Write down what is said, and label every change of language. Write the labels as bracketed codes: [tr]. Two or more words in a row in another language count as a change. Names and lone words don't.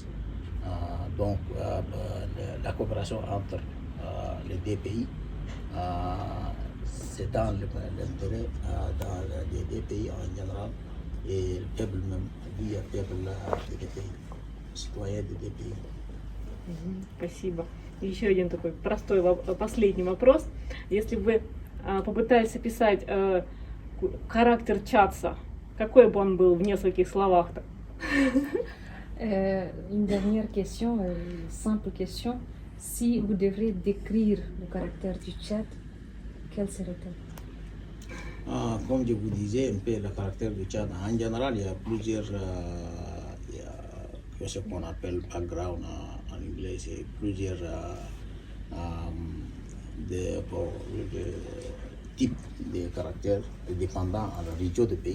[fr] Donc la coopération entre les deux pays, c'est dans l'intérêt des deux pays en général et le peuple même, lui, le peuple des deux pays, citoyens des deux pays. [ru] Спасибо. И еще один такой простой последний вопрос. Если бы вы попытались описать характер чадца какой бы он был в нескольких словах-то? [fr] Une dernière question, simple question. Si vous devrez décrire le caractère du Tchad, quel serait-il? Comme je vous disais, un peu le caractère du Tchad, en général, il y a plusieurs, ce qu'on appelle background en anglais, c'est plusieurs de types de caractères dépendant à la région du pays.